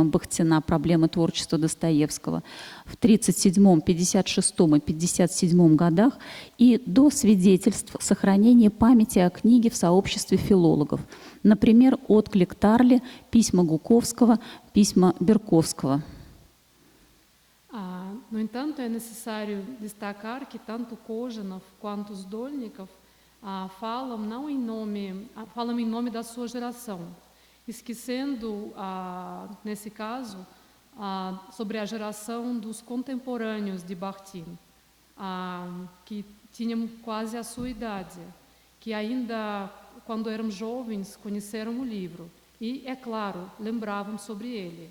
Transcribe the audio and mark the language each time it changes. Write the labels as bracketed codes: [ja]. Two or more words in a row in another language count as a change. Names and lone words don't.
[ru] Бахтина «Проблемы творчества Достоевского» в 1937, 1956 и 1957 годах и до свидетельств сохранения памяти о книге в сообществе филологов. Например, отклик Тарли, письма Гуковского, письма Берковского. [pt] No entanto, é necessário destacar que tanto Kojanov quanto Sdolnikov falam em nome da sua geração, esquecendo, nesse caso, sobre a geração dos contemporâneos de Bakhtin, que tinham quase a sua idade, que ainda, quando eram jovens, conheceram o livro e, é claro, lembravam sobre ele.